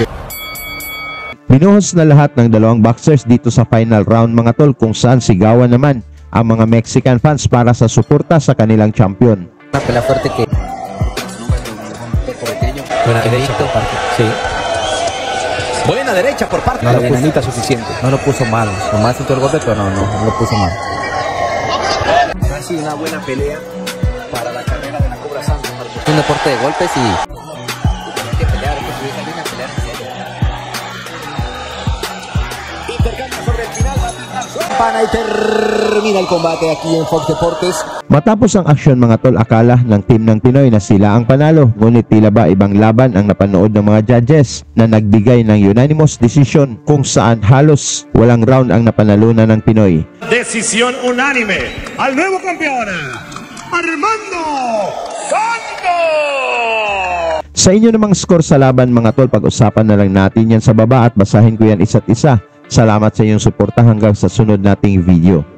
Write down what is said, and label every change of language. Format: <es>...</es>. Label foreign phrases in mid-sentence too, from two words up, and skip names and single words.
<tl>Binuhos na lahat ng dalawang boxers dito sa final round mga tol, kung saan sigawan naman ang mga</tl> <en>Mexican fans</en> <tl>para sa suporta sa kanilang champion.</tl> <es>Una pelea fuerte que Buena derecha por parte. Sí. Buena derecha por parte. No la lo enanita suficiente. no lo puso mal, nomás sintió el golpe, pero no lo puso mal. Ha sido una buena pelea para la carrera de la Cobra Santos. Es un deporte de golpes y hay que pelear, hay que subir esa línea a pelear. Intercambio sobre el final. Pana y termina el combate aquí en Fox Deportes.</es> <tl>Matapos ang aksyon mga tol, akala ng team ng Pinoy na sila ang panalo, ngunit tila ba ibang laban ang napanood ng mga judges na nagbigay ng</tl> <en>unanimous decision</en> <tl>kung saan halos walang round ang napanalunan ng Pinoy.</tl> <es>Decisión unánime al nuevo campeón, Armando Santos!</es> <tl>Sa inyo namang score sa laban mga tol, pag-usapan na lang natin yan sa baba at basahin ko yan isa't isa. Salamat sa inyong suporta, hanggang sa sunod nating video.</tl>